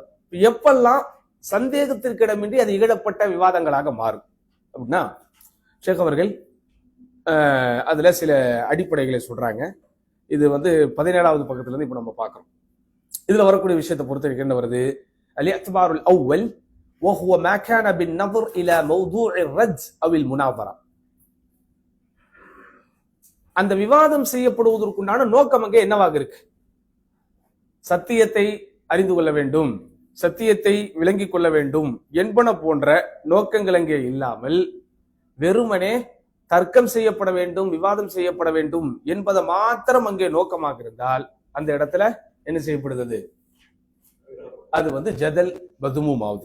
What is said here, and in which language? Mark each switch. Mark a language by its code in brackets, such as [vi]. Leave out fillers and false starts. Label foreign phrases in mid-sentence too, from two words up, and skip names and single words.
[ta] எப்பெல்லாம் சந்தேகத்திற்கிடமின்றி அது இகழப்பட்ட விவாதங்களாக மாறும் அப்படின்னா ஷேக் அவர்கள் அதுல சில அடிப்படைகளை சொல்றாங்க. இது 17வது பக்கத்துல இருந்து இப்ப நம்ம பார்க்கிறோம். இதுல வரக்கூடிய விஷயத்தை பொறுத்த என்ன வருது, [ar] الاعتبار الأول وهو ما كان بالنظر الى موضوع الرد او المناظره. [ta] அந்த விவாதம் செய்யப்படுவதற்குண்டான நோக்கம் அங்கே என்னவாக இருக்கு, சத்தியத்தை அறிந்து கொள்ள வேண்டும், சத்தியத்தை விளங்கிக் கொள்ள வேண்டும் என்பன போன்ற நோக்கங்கள் அங்கே இல்லாமல் வெறுமனே தர்க்கம் செய்யப்பட வேண்டும், விவாதம் செய்யப்பட வேண்டும் என்பதை மாத்திரம் அங்கே நோக்கமாக இருந்தால் அந்த இடத்துல என்ன செய்யப்படுகிறது, அது [ar] جدل مذموم [ta] ஆகுது.